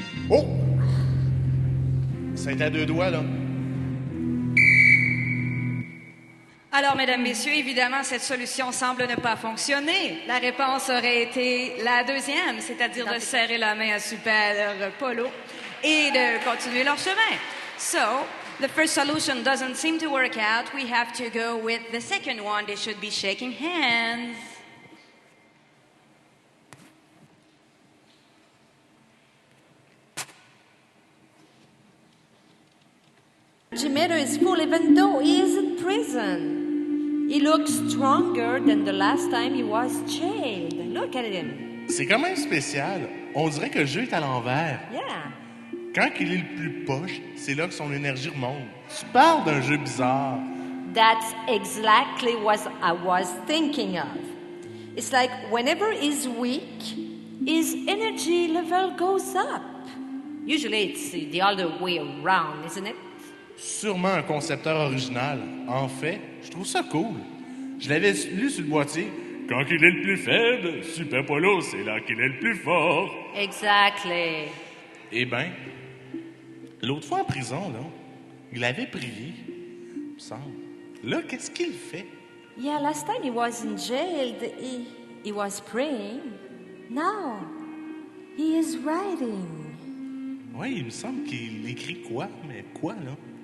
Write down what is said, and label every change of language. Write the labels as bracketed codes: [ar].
[fr] Oh! C'est à deux doigts, là. Alors, mesdames, messieurs, évidemment, cette solution semble ne pas fonctionner. La réponse aurait été la deuxième, c'est-à-dire de serrer la main à Super Polo et de continuer leur chemin. [en] So, the first solution doesn't seem to work out. We have to go with the second one. They should be shaking hands. Jimedo is full even though he is in prison. He looks stronger than the last time he was jailed. Look at him. [fr] C'est quand même spécial. On dirait que le jeu est à l'envers. [en] Yeah. [fr] Quand il est le plus poche, c'est là que son énergie remonte. Tu parles d'un jeu bizarre. [en] That's exactly what I was thinking of. It's like whenever he's weak, his energy level goes up. Usually it's the other way around, isn't it? [fr] Sûrement un concepteur original. En fait, je trouve ça cool. Je l'avais lu sur le boîtier. Quand il est le plus faible, Super Polo, c'est là qu'il est le plus fort. [en] Exactly. [fr] Eh bien, l'autre fois en prison, là, il avait prié, il me semble. Là, qu'est-ce qu'il fait? [en] Yeah, last time he was in jail, he was praying. Now, he is writing. [fr] Oui, il me semble qu'il écrit quoi, mais quoi, là?